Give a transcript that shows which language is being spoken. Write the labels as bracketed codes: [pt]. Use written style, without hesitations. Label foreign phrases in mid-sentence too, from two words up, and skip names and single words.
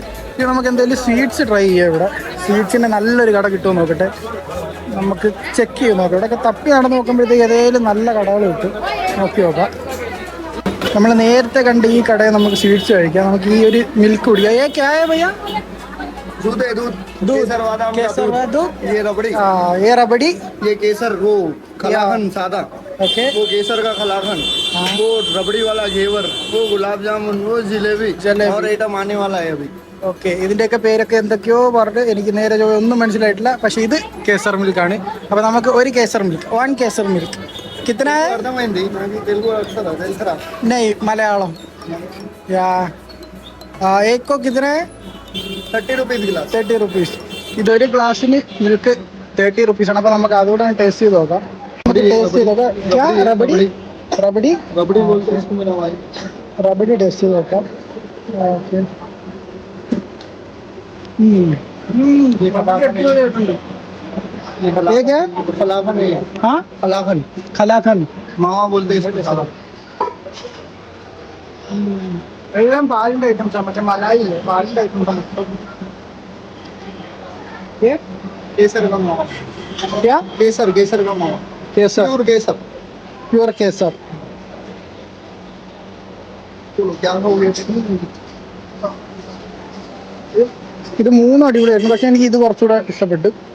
[ml] ഇനി നമുക്ക് എന്തെങ്കിലും സ്വീറ്റ്സ് ട്രൈ ചെയ്യാം. ഇവിടെ സ്വീറ്റ്സിൻ്റെ നല്ലൊരു കട കിട്ടുമോ നോക്കട്ടെ, നമുക്ക് ചെക്ക് ചെയ്ത് നോക്കാം. ഇവിടെയൊക്കെ തപ്പി നടന്ന് നോക്കുമ്പോഴത്തേക്ക് ഏതെങ്കിലും നല്ല കടകൾ കിട്ടും, നോക്കി നോക്കാം. നമ്മൾ നേരത്തെ കണ്ട് ഈ കടയിൽ നമുക്ക് സ്വീറ്റ്സ് കഴിക്കാം. നമുക്ക് ഈ ഒരു മിൽക്ക് കുടിക്കാം. [hi] ये क्या है भैया? दूध है, दूध केसर बादाम का केसर दूध। दूध, ये रबड़ी, ये रबड़ी, ये केसर वो कलाकंद सादा, ओके, वो केसर का कलाकंद, वो रबड़ी वाला घेवर, वो गुलाब जामुन, वो जिलेबी और आइटम आने वाला है अभी। [ml] ഓക്കെ. ഇതിൻ്റെയൊക്കെ പേരൊക്കെ എന്തൊക്കെയോ പറഞ്ഞ് എനിക്ക് നേരെ ഒന്നും മനസ്സിലായിട്ടില്ല. പക്ഷേ ഇത് കേസർ മിൽക്കാണ്. അപ്പോൾ നമുക്ക് ഒരു കേസർ മിൽക്ക്, 1 കേസർ മിൽക്ക് [hi] कितना है? नहीं मलयालम या एक को कितना है? 30 रुपीज गिलास। [ml] 30 रुपीസ്. ഇതൊരു ഗ്ലാസ്സിന് മിൽക്ക് 30 റുപ്പീസാണ്. അപ്പോൾ നമുക്ക് അതുകൂടെ ടേസ്റ്റ് ചെയ്ത് നോക്കാം. ടേസ്റ്റ് ചെയ്ത് നോക്കാം. റബഡി റബഡി [hi] रबड़ी बोलते हैं इसको मेरा भाई। [ml] റബഡി ടേസ്റ്റ് ചെയ്ത് നോക്കാം. ഓക്കെ. [hi] ये क्या? कलाकंद है। हाँ, कलाकंद, खलाखंड. मावा बोलते हैं इसको। [ml] എല്ലാം പാലിൻ്റെ ഐറ്റംസാണ്. മറ്റേ മലായി ഇല്ലേ, പാലിൻ്റെ ഐറ്റംസാണ്. [hi] केसर का मावा, क्या? केसर केसर का मावा, केसर, प्योर केसर। प्योर केसर. चलो क्या हो गया? [ml] ഇത് മൂന്നും അടിപൊളിയായിരുന്നു. പക്ഷെ എനിക്ക് ഇത് കുറച്ചുകൂടെ ഇഷ്ടപ്പെട്ടു.